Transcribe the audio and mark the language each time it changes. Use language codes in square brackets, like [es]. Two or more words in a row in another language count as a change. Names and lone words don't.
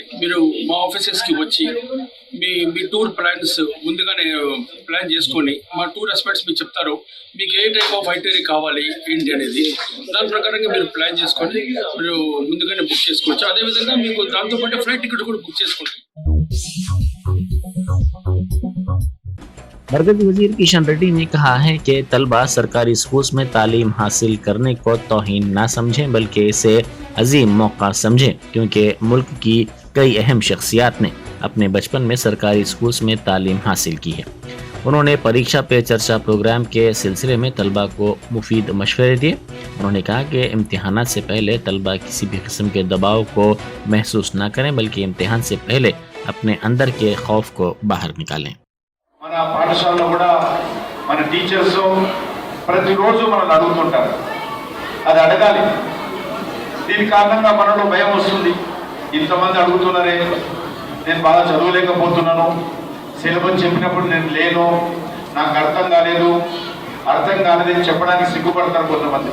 [te] మీరు మా ఆఫీసెస్ కి వచ్చి మీ [en] tour plans [te] ముందుగానే ప్లాన్ చేసుకొని మా [en] tour experts [te] మీకు చెప్తారు మీకు ఏ [en] type of itinerary [te] కావాలి ఏంటి అనేది, దాని ప్రకారంగా మీరు ప్లాన్ చేసుకొని మీరు ముందుగానే బుక్ చేసుకోవచ్చు। అదేవిధంగా మీకు దాంతోపాటు [en] flight ticket [te] కూడా బుక్ చేసుకోండి। [ur] مرکزی وزیر کشن ریڈی نے کہا ہے کہ طلبہ سرکاری اسکولز میں تعلیم حاصل کرنے کو توہین نہ سمجھیں بلکہ اسے عظیم موقع سمجھیں، کیونکہ ملک کی کئی اہم شخصیات نے اپنے بچپن میں سرکاری اسکولز میں تعلیم حاصل کی ہے۔ انہوں نے پریکشا پہ چرچا پروگرام کے سلسلے میں طلبہ کو مفید مشورے دیے۔ انہوں نے کہا کہ امتحانات سے پہلے طلبہ کسی بھی قسم کے دباؤ کو محسوس نہ کریں بلکہ امتحان سے پہلے اپنے اندر کے خوف کو باہر نکالیں۔ [te] మన పాఠశాలలో కూడా మన టీచర్స్ ప్రతిరోజు మనల్ని అడుగుతుంటారు, అది అడగాలి। దీని కారణంగా మనలో భయం వస్తుంది, ఇంతమంది అడుగుతున్నారే, నేను బాగా చదవలేకపోతున్నాను, సిలబస్ చెప్పినప్పుడు నేను లేను, నాకు అర్థం కాలేదని చెప్పడానికి సిగ్గుపడతారు కొంతమంది।